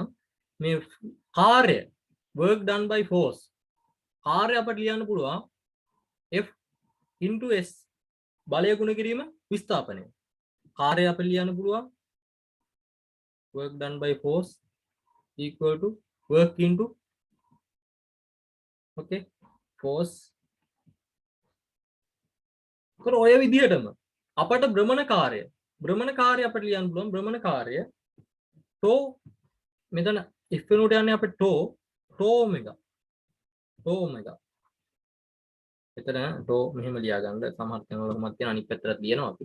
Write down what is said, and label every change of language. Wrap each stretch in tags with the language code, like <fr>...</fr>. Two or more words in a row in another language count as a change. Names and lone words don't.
<si>මේ කාර්ය</si> <en>work done by force</en> <si>කාර්ය අපිට ලියන්න පුළුවන් F into S බලය ගුණ කිරීම විස්ථාපනය. කාර්ය අපිට ලියන්න පුළුවන්</si> <en>work done by force equal to work into okay force.</en> <si>කර ඔය විදිහටම අපට භ්‍රමණ කාර්ය අපිට ලියන්න පුළුවන් භ්‍රමණ කාර්ය tau මෙතන F වෙනුවට යන්නේ අපිට tau omega. එතන tau මෙහෙම ලියා ගන්න සමහර තැන්වල තියෙන අනිත් පැත්තට ලියනවා අපි.</si>